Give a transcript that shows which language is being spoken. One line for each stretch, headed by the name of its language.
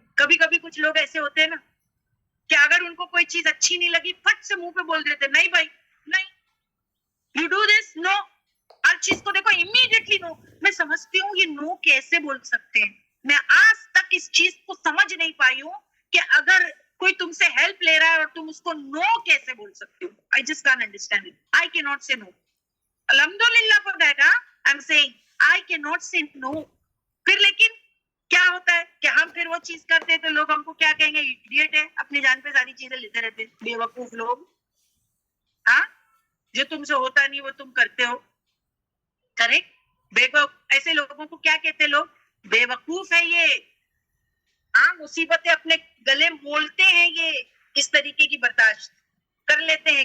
Urdu: کبھی کبھی کچھ لوگ ایسے ہوتے ہیں نا کہ اگر ان کو کوئی چیز اچھی نہیں لگی, فٹ سے منہ پہ بول دیتے نہیں بھائی نہیں,
English: You do this, no.
Urdu: ہر چیز کو دیکھو امیڈیٹلی نو. میں سمجھتی ہوں یہ نو کیسے بول سکتے ہیں. میں آج تک اس چیز کو سمجھ نہیں پائی ہوں کہ اگر کوئی تم سے ہیلپ لے رہا ہے اور تم اس کو نو کیسے بول سکتے ہو.
English: I just can't understand it. I cannot say no. الحمدللہ for that, I'm saying I cannot say no.
Urdu: پھر لیکن کیا ہوتا ہے کہ ہم پھر وہ چیز کرتے ہیں تو لوگ ہم کو کیا کہیں گے؟ ایڈیٹ ہے, اپنی جان پہ ساری چیزیں لیتے رہتے, بے وقوف لوگ. ہاں, جو تم سے ہوتا نہیں وہ تم کرتے ہو. کریکٹ. ایسے لوگوں کو کیا کہتے لوگ؟ بے وقوف ہے یہ. ہاں, مصیبتیں اپنے گلے مولتے ہیں, یہ اس طریقے کی برداشت کر لیتے ہیں.